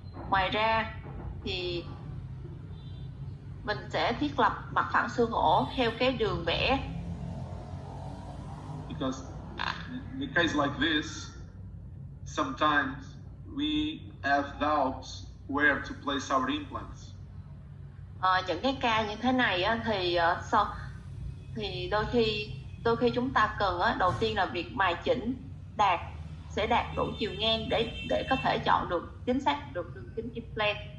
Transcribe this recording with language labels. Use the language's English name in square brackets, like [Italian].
[Vietnamese] Ngoài ra thì mình sẽ thiết lập mặt phẳng xương ổ theo cái đường vẽ. [English] Because in a case like this, sometimes we have doubts where to place our implants. [Vietnamese] Những cái ca như thế này á, thì đôi khi chúng ta cần á, đầu tiên là việc mài chỉnh sẽ đạt đủ chiều ngang để có thể chọn được chính xác được đường kính implant.